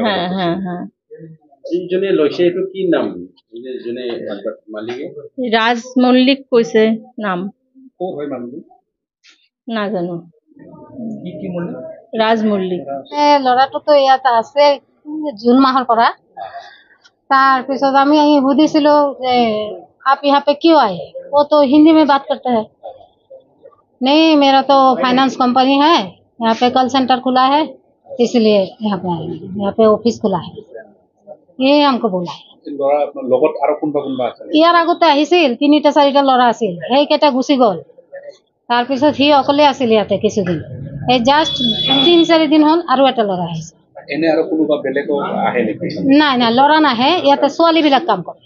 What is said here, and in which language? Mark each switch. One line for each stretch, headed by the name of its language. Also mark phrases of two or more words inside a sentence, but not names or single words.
Assamese: যিজনে লৈছে এইটো কি নাম? যিজনে মালিকে ৰাজ মল্লিক কৈছে নাম। ক'ৰ হয় মানুহটো? নাজানো। কি মল্লিক? ৰাজ মল্লিক। ল'ৰাটোতো ইয়াত আছে জুন মাহৰ পৰা। তাৰপিছত আমি সুধিছিলো যে
Hindi: आप यहाँ पे क्यों आए? वो तो हिंदी में बात करता है। नहीं, मेरा तो
English: finance company
Hindi: है, यहाँ पे
English: call centre
Hindi: खुला है, इसलिए यहाँ पे आए, यहाँ पे ऑफिस खुला है, ये हमको बोला है।
Assamese: ইয়াৰ আগতে আহিছিল ৩টা-৪টা ল'ৰা আছিল, সেইকেইটা গুচি গ'ল। তাৰপিছত সি অকলে আছিল ইয়াতে কিছুদিন। এই জাষ্ট ৩-৪ দিন হ'ল আৰু এটা ল'ৰা আহিছে। এনে আৰু কোনোবা বেলেগ আহে নেকি? নাই নাই, ল'ৰা নাহে, ইয়াতে ছোৱালীবিলাক কাম কৰে।